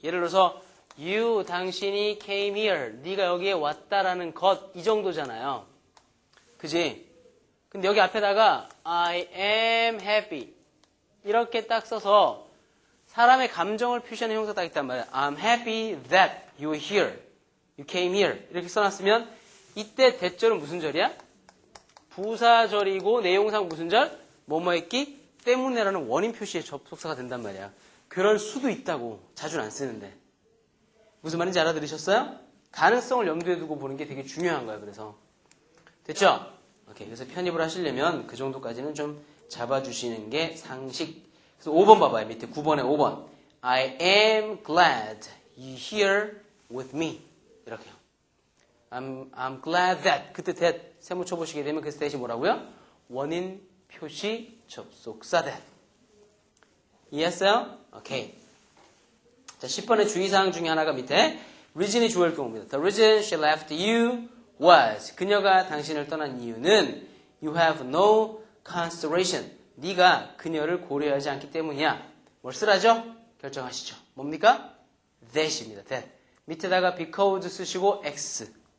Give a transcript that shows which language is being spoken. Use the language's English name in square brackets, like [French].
[Korean] 예를 들어서 you, 당신이 [English] came here. [Korean] 네가 여기에 왔다라는 것. 이 정도잖아요. 그지? 근데 여기 앞에다가 [English] I am happy. [Korean] 이렇게 딱 써서 사람의 감정을 표시하는 형사가 딱 있단 말이야. [English] I'm happy that you're here. You came here. [Korean] 이렇게 써놨으면 이때 대절은 무슨 절이야? 부사절이고 내용상 무슨 절? 뭐뭐 했기 때문에라는 원인 표시의 접속사가 된단 말이야. 그럴 수도 있다고. 자주는 안 쓰는데. 무슨 말인지 알아들으셨어요? 가능성을 염두에 두고 보는 게 되게 중요한 거야. 그래서. 됐죠? 오케이. 그래서 편입을 하시려면 그 정도까지는 좀 잡아주시는 게 상식. 그래서 5번 봐봐요. 밑에 9번에 5번. [English] I am glad you're here with me. [Korean] 이렇게요. [English] I'm glad that. [Korean] 그때 that 세모 쳐보시게 되면 그 that이 뭐라고요? 원인 표시 접속사 that. 이해했어요? 오케이. 자, 10번의 주의사항 중에 하나가 밑에 reason이 주어일 경우입니다. [English] The reason she left you was. [Korean] 그녀가 당신을 떠난 이유는 [English] you have no consideration. [Korean] 네가 그녀를 고려하지 않기 때문이야. 뭘 쓰라죠? 결정하시죠. 뭡니까? that입니다. that. 밑에다가 because 쓰시고 x.